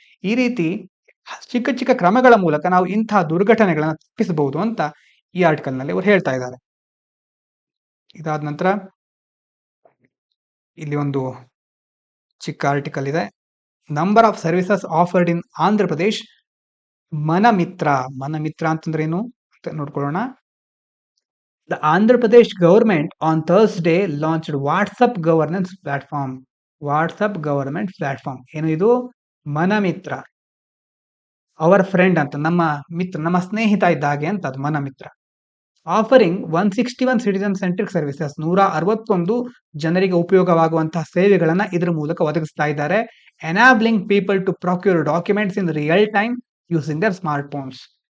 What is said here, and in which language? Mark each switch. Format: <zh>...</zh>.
<kn>ಈ ರೀತಿ ಚಿಕ್ಕ ಚಿಕ್ಕ ಕ್ರಮಗಳ ಮೂಲಕ ನಾವು ಇಂತಹ ದುರ್ಘಟನೆಗಳನ್ನ ತಪ್ಪಿಸಬಹುದು ಅಂತ ಈ ಆರ್ಟಿಕಲ್ ನಲ್ಲಿ ಅವರು ಹೇಳ್ತಾ ಇದ್ದಾರೆ. ಇದಾದ ನಂತರ ಇಲ್ಲಿ ಒಂದು ಚಿಕ್ಕ ಆರ್ಟಿಕಲ್ ಇದೆ.</kn> <en>Number of services offered in Andhra Pradesh.</en> <kn>ಮನಮಿತ್ರ ಅಂತಂದ್ರೆ ಏನು ಅಂತ ನೋಡ್ಕೊಳ್ಳೋಣ.</kn> <en>The Andhra Pradesh government on Thursday launched WhatsApp governance platform. WhatsApp government platform</en> <kn>ಏನು ಇದು? ಮನಮಿತ್ರ,</kn> <en>our friend</en> <kn>ಅಂತ, ನಮ್ಮ ಮಿತ್ರ, ನಮ್ಮ ಸ್ನೇಹಿತ ಇದ್ದ ಹಾಗೆ ಅಂತ ಅದು ಮನಮಿತ್ರ.</kn> <en>offering 161 citizen centric services,</en> <kn>161 ಜನರಿಗೆ ಉಪಯೋಗವಾಗುವಂತಹ ಸೇವೆಗಳನ್ನ ಇದ್ರ ಮೂಲಕ ಒದಗಿಸ್ತಾ ಇದ್ದಾರೆ.</kn> <en>Enabling people to procure documents in real time using their smart phones.</en>